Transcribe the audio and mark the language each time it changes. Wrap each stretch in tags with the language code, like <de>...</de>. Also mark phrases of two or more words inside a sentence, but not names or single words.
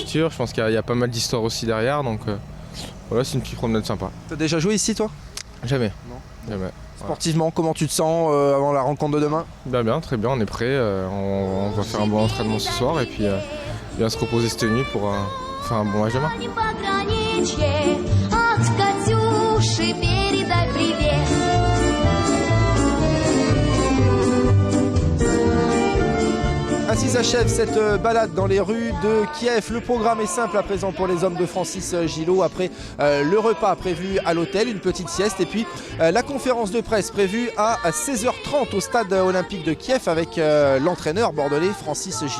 <fr>Je pense qu'il y a pas mal d'histoire aussi derrière, donc voilà, c'est une petite promenade sympa. T'as déjà joué ici, toi? Jamais. Non. Jamais. Sportivement, comment tu te sens avant la rencontre de demain? Bien, très bien, on est prêt. On va faire un bon entraînement ce soir et puis bien se reposer cette nuit pour faire un bon match demain.</fr> <ru>От Катюши передай привет.</ru> <fr>Ainsi s'achève cette balade dans les rues de Kiev. Le programme est simple à présent pour les hommes de Francis Gillot. Après le repas prévu à l'hôtel, une petite sieste et puis la conférence de presse prévue à 16h30 au stade olympique de Kiev avec l'entraîneur bordelais Francis Gillot.</fr>